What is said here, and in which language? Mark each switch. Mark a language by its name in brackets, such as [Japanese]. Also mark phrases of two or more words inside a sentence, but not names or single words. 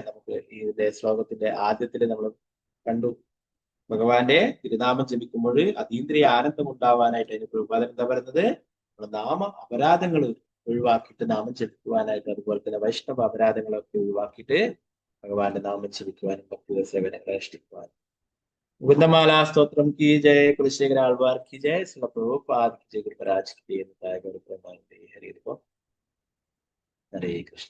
[Malayalam] നമുക്ക് ഇതിന്റെ ശ്ലോകത്തിന്റെ ആദ്യത്തിൽ നമ്മൾ കണ്ടു, ഭഗവാന്റെ തിരുനാമം ജപിക്കുമ്പോൾ അതീന്ദ്രിയ ആനന്ദം ഉണ്ടാവാനായിട്ട്. അതിന് പ്രഭാതം എന്താ പറയുന്നത്, നാമ അപരാധങ്ങൾ ഒഴിവാക്കിയിട്ട് നാമം ജപിക്കുവാനായിട്ട്, അതുപോലെ തന്നെ വൈഷ്ണവ അപരാധങ്ങളൊക്കെ ഒഴിവാക്കിയിട്ട് ഭഗവാന്റെ നാമം ജപിക്കുവാനും ഭക്തി സേവനങ്ങളെ അനുഷ്ഠിക്കുവാനും. [Hindi] മുകുന്ദമാല സ്തോത്രം की जय, कुलशेखर आलवार की जय, श्रील प्रभुपाद की जय, गुरुराज की जय. हरे कृष्ण.